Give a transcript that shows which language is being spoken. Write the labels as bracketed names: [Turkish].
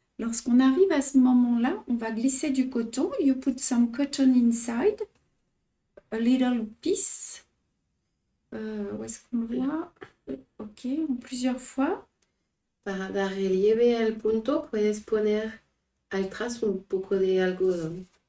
[French] Lorsqu'on arrive à ce moment-là, on va glisser du coton. [English] You put some cotton inside, a little piece. [French] Où est-ce qu'on voit? Ok, en plusieurs fois. [Spanish] Para dar relieve al punto, puedes poner al trazo un poco de algodón.